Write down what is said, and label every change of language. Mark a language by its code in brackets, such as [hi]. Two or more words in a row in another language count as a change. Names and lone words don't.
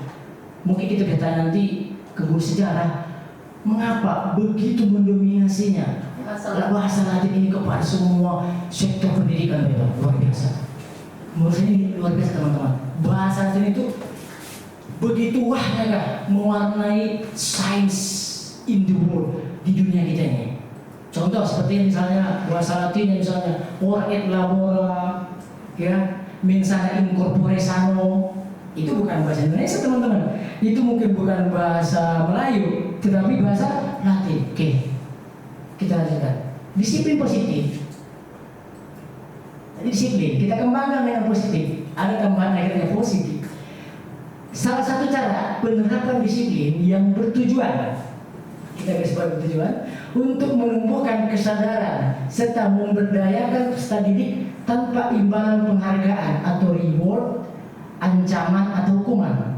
[id] Mungkin kita bertanya nanti ke guru sejarah, mengapa begitu mendominasinya bahasa Latin ini kepada semua sektor pendidikan, luar biasa. Menurut saya ini luar biasa teman-teman. Bahasa Latin itu begitu wahnya mewarnai sains [en] in the world, [id] di dunia kita ini. Contoh seperti misalnya bahasa Latin misalnya [la] ora et labora, [id] ya, [la] mensana in corpore sano. [id] Itu bukan bahasa Indonesia teman-teman. Itu mungkin bukan bahasa Melayu, tetapi bahasa Latin. Oke. Kita lanjutkan. Disiplin positif. Jadi disiplin, kita kembangkan dengan positif. Ada tambahan akhirnya positif. Salah satu cara penerapan disiplin yang bertujuan, kita garis bawahi bertujuan, untuk menumbuhkan kesadaran serta memberdayakan peserta didik tanpa imbalan penghargaan atau reward, ancaman atau hukuman.